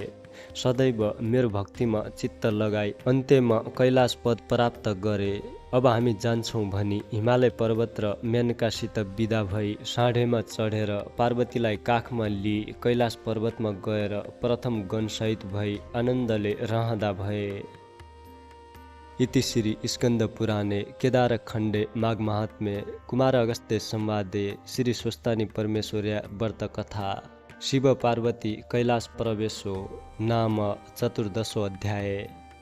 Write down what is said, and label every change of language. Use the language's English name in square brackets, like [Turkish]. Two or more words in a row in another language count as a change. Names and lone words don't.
[Nepali] सदैव मेरो भक्तिमा चित्त लगाई अन्त्यमा कैलाश पद प्राप्त गरे। अब हामी जान्छौँ भनी हिमालय पर्वत र मेनकासित बिदा भई साँढेमा चढेर पार्वतीलाई काखमा लिई कैलाश पर्वतमा गएर प्रथम गणसहित भई आनन्दले रहँदा भए। [Sanskrit] इति श्री स्कन्द पुराणे केदारखण्डे माघ महात्म्ये कुमार अगस्त्य संवादे श्री स्वस्तानी परमेश्वर्या व्रत कथा शिव पार्वती कैलाश प्रवेशो नाम 14 अध्याय।